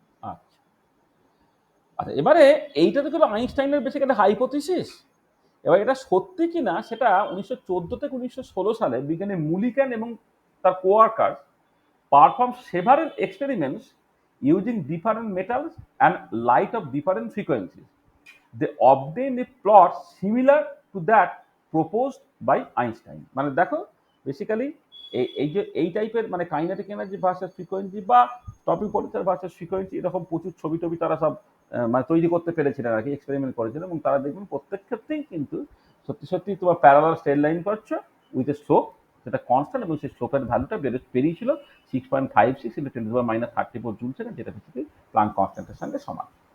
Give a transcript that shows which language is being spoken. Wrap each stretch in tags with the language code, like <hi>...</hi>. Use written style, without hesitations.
<bn>আচ্ছা আচ্ছা, এবারে এইটা তো হলো আইনস্টাইনের বেসিক একটা হাইপোথিসিস। এবার এটা সত্যি কিনা সেটা 1914 থেকে 1916 সালে বিজ্ঞানী মুলিক্যান এবং তার কোয়ার্কার</bn> <en>perform several experiments using different metals and light of different frequencies. They obtained a plot similar to that proposed by Einstein.</en> <bn>মানে দেখো বেসিক্যালি এই যে এই টাইপের মানে কাইনেটিক এনার্জি ভার্সাস ফ্রিকোয়েন্সি বা টপিক পটেনশিয়াল ভার্সাস ফ্রিকোয়েন্সি এরকম প্রচুর ছবি টবি তারা সব মানে তৈরি করতে পেরেছিলেন আর কি, এক্সপেরিমেন্ট করেছিলেন, এবং তারা দেখবেন প্রত্যেক ক্ষেত্রেই কিন্তু সত্যি সত্যি তোমার প্যারালাল স্ট্রেট লাইন করছো</bn> <en>with a slope</en> <bn>যেটা কনস্ট্যান্ট, এবং সেই স্লোপের ভ্যালুটা বেরিয়েছিল 6.56 × 10⁻³ জুল সেকেন্ড, যেটা বেসিক্যালি প্লাঙ্ক কনস্ট্যান্টের সঙ্গে সমান।</bn>